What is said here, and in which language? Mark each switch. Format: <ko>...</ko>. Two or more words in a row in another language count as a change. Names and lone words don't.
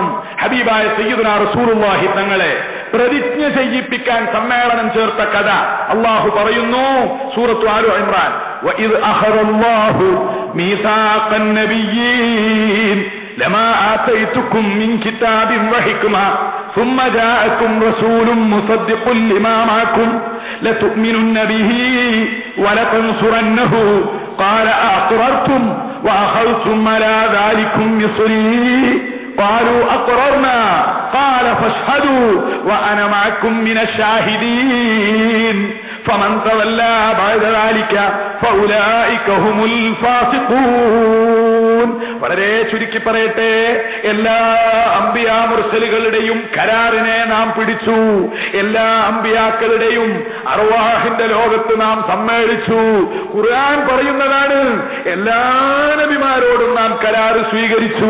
<ml>ഹബീബായ</ml> <ar>سيدنا رسول الله</ar> <ml>തങ്ങളെ പ്രതിജ്ഞ ചെയ്യിപ്പിക്കാൻ സമ്മേളനം ചേർത്ത കഥ അല്ലാഹു പറയുന്നു സൂറത്തു ആലു ഇംറാൻ,</ml> <ar>وإذ أخذ الله ميثاق النبيين لما آتيتكم من كتاب وحكمة ثم جاءكم رسول مصدق لما معكم لتؤمنن به ولتنصرنه قال أقررتم وأخذتم على ذلكم مصري قالوا أقررنا قال فاشهدوا وأنا معكم من الشاهدين فمن تولى بعد ذلك فأولئك هم الفاسقون.</ar> <ml>വളരെ ചുരുക്കി പറയട്ടെ, എല്ലാ അമ്പിയാ മുർസലുകളുടെയും കരാറിനെ നാം പിടിച്ചു. എല്ലാ അമ്പിയാക്കളുടെയും അർവാഹിന്റെ ലോകത്ത് നാം സമ്മേളിച്ചു. ഖുർആൻ പറയുന്നതാണ്, എല്ലാ നബിമാരോടും നാം കരാറ് സ്വീകരിച്ചു.</ml>